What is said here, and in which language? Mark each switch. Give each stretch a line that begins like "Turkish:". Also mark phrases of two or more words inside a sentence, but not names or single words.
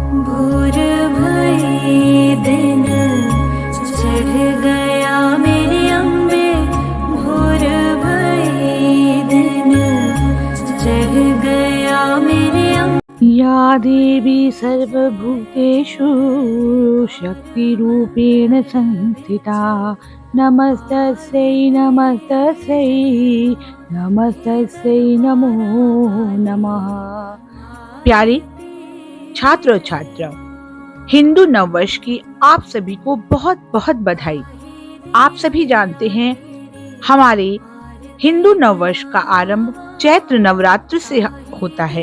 Hindi: भोर भई दिन चढ़ गया मेरे अम्बे, भोर भई दिन चढ़ गया मेरे अम्बे।
Sanskrit: या देवी सर्वभूतेषु शक्तिरूपेण संस्थिता नमस्तस्यै नमस्तस्यै नमस्तस्यै नमो नमः।
Hindi: प्यारे छात्र और छात्राओं, हिंदू नववर्ष की आप सभी को बहुत बहुत बधाई। आप सभी जानते हैं हमारे हिंदू नववर्ष का आरंभ चैत्र नवरात्र से होता है।